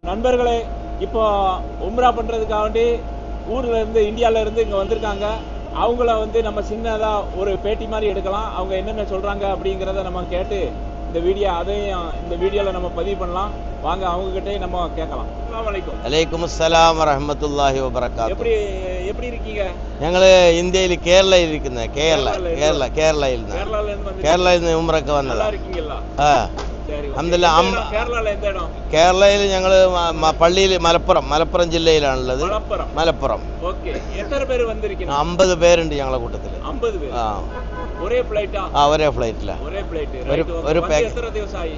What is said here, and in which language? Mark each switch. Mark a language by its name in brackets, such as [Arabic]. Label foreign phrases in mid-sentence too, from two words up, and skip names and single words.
[Tamil] நண்பர்களே, இப்போ உம்ரா பண்றதுக்காக வேண்டி ஊர்ல இருந்து இந்தியால இருந்து இங்க வந்திருக்காங்க. அவங்கள வந்து நம்ம சின்னதா ஒரு பேட்டி மாதிரி எடுக்கலாம். அவங்க என்னென்ன சொல்றாங்க அப்படிங்கறத நம்ம கேட்டு இந்த வீடியோல நம்ம பதிவு பண்ணலாம். வாங்க அவங்க கிட்டே நம்ம கேட்கலாம். [Arabic] السلام عليكم. عليكم السلام ورحمة الله وبركاته. [Tamil] எப்படி இருக்கீங்க? [Malayalam] ഞങ്ങൾ ഇന്ത്യയിൽ കേരളയിൽ ഇരിക്കുന്നത്. കേരളയിൽ നിന്ന് ഉംറക്ക് വന്നതാ. [Tamil] நல்லா இருக்கீங்களா? ആ சரி. [Malayalam] അൽഹംദുലില്ലാ. കേരളയിൽ എന്ത് ഇടം? കേരളയിൽ ഞങ്ങൾ പള്ളിയിൽ മലപ്പുറം ജില്ലയിലാണുള്ളത്. മലപ്പുറം. ഓക്കേ. എത്ര പേര് വന്നിരിക്കുന്നു? 50 പേരുണ്ട് ഞങ്ങളെ കൂട്ടത്തിൽ. 50 പേര്. ആ. ഒരേ ഫ്ലൈറ്റാ? ആ, ഒരേ ഫ്ലൈറ്റിലാ. ഒരേ ഫ്ലൈറ്റ്. ഒരു എത്ര ദിവസമായി?